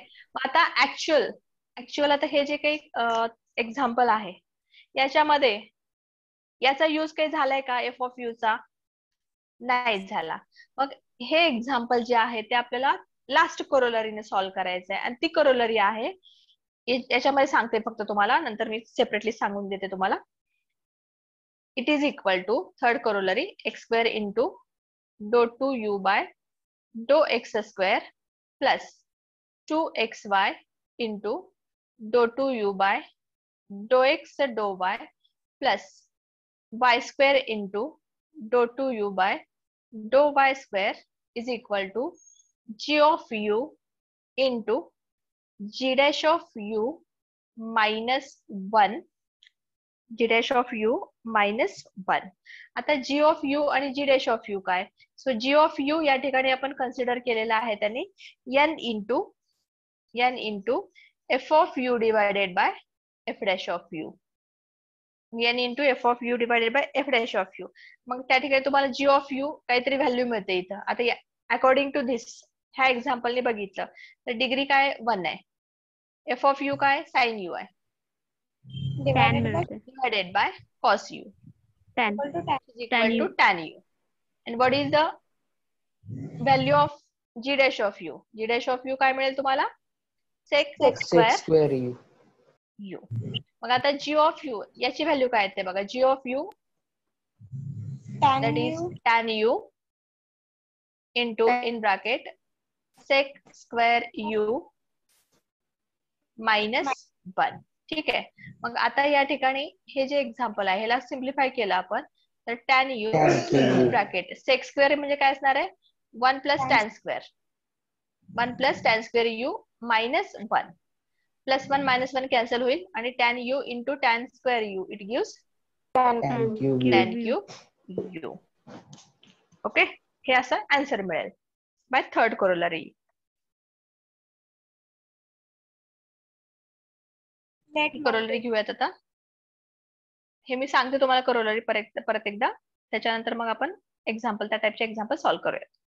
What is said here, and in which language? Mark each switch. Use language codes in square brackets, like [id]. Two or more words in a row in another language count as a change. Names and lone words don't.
[mr] मग आता ऍक्च्युअल आता हे जे काही एक्झाम्पल आहे याच्यामध्ये याचा यूज काही झालाय का [en] f of u [mr] चा, नाही झाला. मग हे एक्झाम्पल जे आहे ते आपल्याला लास्ट कोरोलरीने सॉल्व्ह करायचं आहे आणि ती कोरोलरी आहे याच्यामध्ये सांगते फक्त तुम्हाला, नंतर मी सेपरेटली सांगून देते तुम्हाला. [en] it is equal to third corollary x square into do 2u by do x square plus 2xy into do 2u by do x do y plus y square into do 2u by do y square is equal to g of u into g dash of u minus 1 g dash of u minus 1. [mr] आता [en] g of u [mr] आणि [en] g dash of u [mr] काय? [en] so g of u [mr] या ठिकाणी आपण कन्सिडर केलेला आहे त्याने [en] n into f of u divided by f dash of u. n into f of u divided by f dash of u. [mr] मग त्या ठिकाणी तुम्हाला [en] g of u [mr] काहीतरी व्हॅल्यू मिळते इथं. आता [en] according to this [mr] ह्या एक्झाम्पलने बघितलं तर डिग्री काय 1 आहे. [en] f of u [mr] काय [en] sine u [mr] आहे. [en] Divided by divided by cos u equal to 10. is equal to tan u. And what is the value of g dash of u? G dash of u [mr] काय मिळेल तुम्हाला? [en] sec square u. [mr] मग आता [en] g of u [mr] याची व्हॅल्यू काय येते बघा. [en] g of u Tan that is u tan u into in bracket sec square u minus 1. [mr] ठीक आहे. मग आता या ठिकाणी हे जे एक्झाम्पल आहे ह्याला सिम्प्लिफाय केलं आपण तर [en] tan u [mr] ब्रॅकेट [en] sec square [mr] म्हणजे काय असणार आहे [en] 1 plus tan square. 1 plus tan square u minus 1 plus 1 minus 1 [mr] कॅन्सल होईल आणि [en] tan u into tan square u it gives tan cube u. [mr] ओके, हे असं आन्सर मिळेल [en] by third corollary. [mr] कोरोलरी घेऊयात आता. हे मी सांगते तुम्हाला कोरोलरी परत एकदा, त्याच्यानंतर मग आपण एक्झाम्पल त्या टाइपचे एक्झाम्पल सॉल्व्ह करूयात.